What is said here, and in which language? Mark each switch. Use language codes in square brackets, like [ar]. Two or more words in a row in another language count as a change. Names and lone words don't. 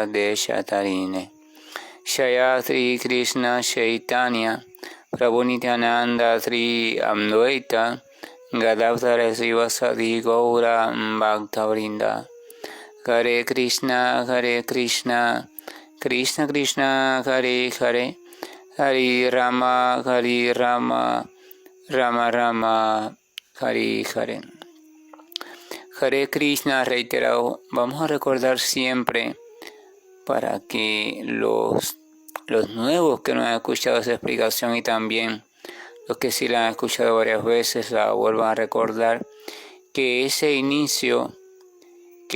[sa] देशतारिणे शयत्री कृष्ण चैतन्य प्रभु नित्यानन्द श्री अम्द्वैत गदव्दर श्रीवासादि गौर भक्तवृन्द हरे कृष्ण, कृष्ण कृष्ण, हरे हरे, हरे राम, राम राम, हरे हरे. हरे कृष्ण [es] reiterado, vamos a recordar siempre para que los nuevos que no han escuchado esa explicación y también los que sí la han escuchado varias veces la vuelvan a recordar, que ese inicio, que